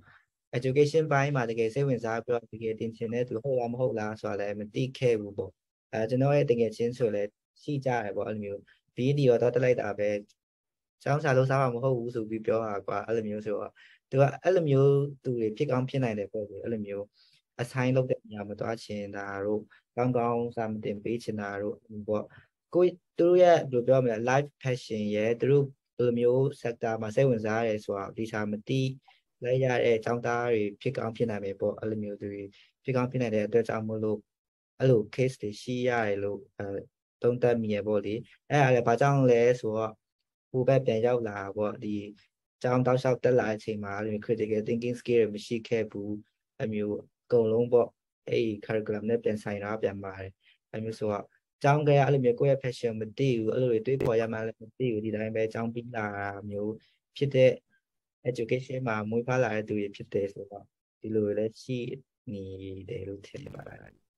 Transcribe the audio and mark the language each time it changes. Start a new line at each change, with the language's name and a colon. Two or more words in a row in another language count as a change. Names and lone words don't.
Burmese: education ပိုင်းမှာတကယ်စိတ်ဝင်စားပြီးတော့တကယ်တင်ချင်တဲ့သူဟုတ်လားမဟုတ်လားဆိုတာလည်းမသိခဲ့ဘူးပေါ့ကျွန်တော်ရဲ့တကယ်ချင်းဆိုလည်းရှိကြတယ်ပေါ့အဲ့လိုမျိုး PED ရောတော့တက်လိုက်တာပဲကျောင်းစာလို့စားမှာမဟုတ်ဘူးဆိုပြီးပြောတာကွာအဲ့လိုမျိုးဆိုတော့သူကအဲ့လိုမျိုးသူတွေဖြစ်ကောင်းဖြစ်နိုင်တယ်ပေါ့လေအဲ့လိုမျိုးassign လုပ် တဲ့နေရာမှာသွားချင်တာတို့ကောင်းကောင်းစာမတင်ပေးချင်တာတို့ပေါ့ကိုသူတို့ရဲ့ဘယ်လိုပြောမလဲ
English: life passion
Burmese: ရဲ့သူတို့ဘယ်လိုမျိုး sector မှာစိတ်ဝင်စားရတယ်ဆိုတာဒီစာမသိလိုက်ရတဲ့ကျောင်းသားတွေဖြစ်ကောင်းဖြစ်နိုင်မယ်ပေါ့ အဲ့လိုမျိုးသူတွေဖြစ်ကောင်းဖြစ်နိုင်တဲ့အတွက်ကြောင့်မို့လို့အဲ့လို case တွေရှိရတယ်လို့သုံးသပ်မိရပေါ့လေအဲ့ဒါလည်းဘာကြောင့်လဲဆို တော့ဟိုဘက်ပြန်ရောက်လာပေါ့ဒီကျောင်းတောက်လျှောက်တက်လာတဲ့အချိန်မှာအဲ့လို
English: critical thinking skill
Burmese: တွေမရှိခဲ့ဘူးအဲ့မျိုးအကုန်လုံးပေါ့အဲ့ curriculum နဲ့ပြန်ဆိုင်တာပြန်ပါတယ်အဲ့မျိုးဆိုတော့ကျောင်းကအဲ့လိုမျိုးကိုယ့်ရဲ့ passion မသိဘူးအဲ့လိုတွေတွေးပေါ်ရမှလည်းမသိဘူးဒီတိုင်းပဲကျောင်းပြီးလာတာမျိုးဖြစ်တဲ့ education မှာမွေးဖွားလာတဲ့သူတွေဖြစ်တယ်ဆိုတော့ဒီလိုလည်းရှိနေတယ်လို့ထင်ပါတယ်